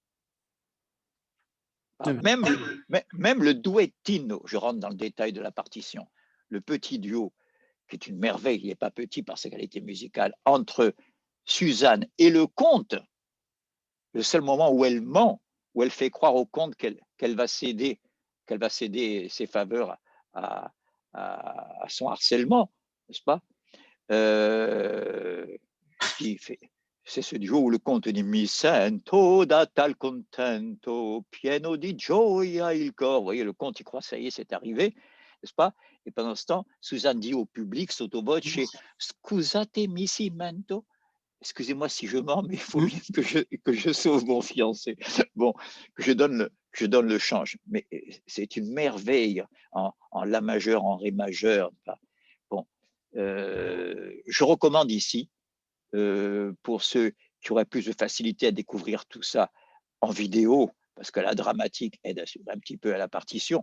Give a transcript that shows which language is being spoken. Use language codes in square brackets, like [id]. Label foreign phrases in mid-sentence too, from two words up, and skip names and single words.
[fr] Même le duettino, je rentre dans le détail de la partition, le petit duo, qui est une merveille, il n'est pas petit par sa qualité musicale, entre Suzanne et le comte, le seul moment où elle ment, où elle fait croire au comte qu'elle va céder ses faveurs à son harcèlement, n'est-ce pas? C'est ce duo où le comte dit [it] Mi sento da tal contento, pieno di gioia il cor. [fr] Vous voyez, le comte, il croit, ça y est, c'est arrivé, n'est-ce pas? Et pendant ce temps, Suzanne dit au public, [it] sotto voce, Scusate mi cimento. [fr] excusez-moi si je mens, mais il faut Mmh. bien que je sauve mon fiancé. Bon, je donne le change. Mais c'est une merveille en la majeur, en ré majeur. Bon, je recommande ici, pour ceux qui auraient plus de facilité à découvrir tout ça en vidéo, parce que la dramatique aide un petit peu à la partition.